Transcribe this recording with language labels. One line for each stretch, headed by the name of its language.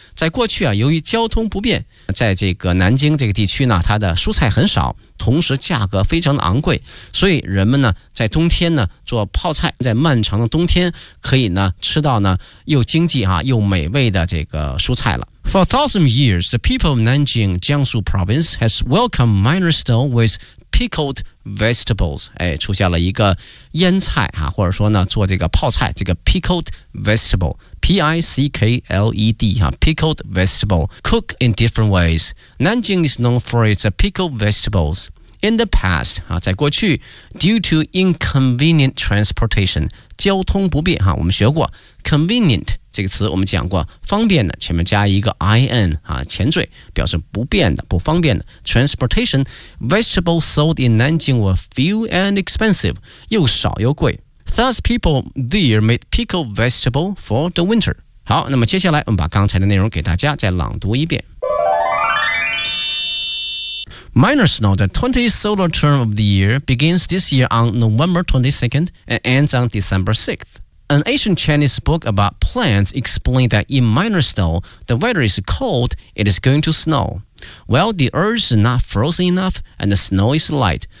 Chinese: 在过去啊，由于交通不便，在这个南京这个地区呢，它的蔬菜很少，同时价格非常的昂贵，所以人们呢，在冬天呢做泡菜，在漫长的冬天可以呢吃到呢又经济哈又美味的这个蔬菜了。
English: For a thousand years, the people of Nanjing, Jiangsu province has welcomed minor snow with pickled vegetables.
Chinese: 哎，出现了一个腌菜啊，或者说呢做这个泡菜，这个
English: pickled vegetable, P-I-C-K-L-E-D, pickled vegetable, cook in different ways. Nanjing is known for its pickled vegetables. In the past,
Chinese: 啊，在过去
English: due to inconvenient transportation,
Chinese: 交通不便啊，我们学过
English: convenient,
Chinese: 这个词我们讲过，方便的前面加一个
English: in
Chinese: 啊，前缀表示不便的不方便的。
English: Transportation vegetables sold in Nanjing were few and expensive，
Chinese: 又少又贵。
English: Thus people there made pickled vegetable for the winter。
Chinese: 好，那么接下来我们把刚才的内容给大家再朗读一遍。
English: Minor snow, the 20th solar term of the year begins this year on November 22nd and ends on December 6th. An ancient Chinese book about plants explained that in minor snow, the weather is cold, it is going to snow. Well, the earth is not frozen enough, and the snow is light.